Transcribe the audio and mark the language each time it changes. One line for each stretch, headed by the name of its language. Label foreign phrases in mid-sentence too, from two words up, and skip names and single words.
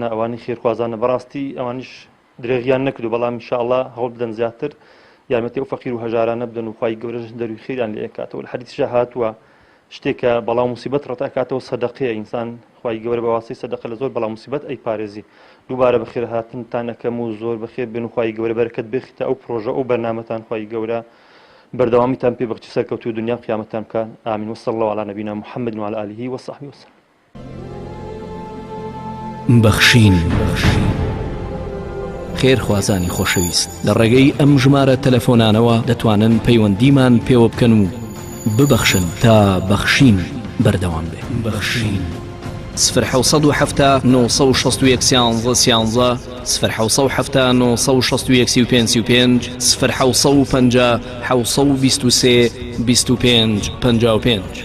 Central Kurdish: ئەوانی خێرخوازانە بەڕاستی ئەوانیش درێغیان نەکردو بەڵام ئینشاءڵڵا هەوڵ بدەن زیاتر یارمەتی ئەو فەقیر و هەژارانە بدەن و خوای گەورەش دەروی خێران لێ ئەکاتەوە لە حەدیث هاتووە شتێکە بەڵام موسیبەت ڕەتاکاتەوە سەدەقەیە ئینسان خوای گەورە بە واسطەی سەدەقە لە زۆر بەڵام موسیبەت ئەیپارێزی دووبارە بەخێر هاتنتان ئەکەم و زۆر بەخێر بن و خوای گەورە بەرەکەت بێخیتە ئەو پرۆژە ئەو بەرنامەتان خوای گەورە بەردەوامیتان پێ بەخشی سەرکەوتوی دنیا قیامەتتان بکە ئامین
Arabic: وصلی الله علی نبینا محمد وعلى آله وصحبه وسلم
Central Kurdish: بەخشین خێرخوازانی خۆشەویست لە ڕێگەی ئەم ژمارە تەلەفۆنانەوە دەتوانن پەیوەندیمان پێوە بکەن و ببەخشن تا بەخشین بەردەوام بێ بەخشین 0 961 11 0 965 0 723 25 55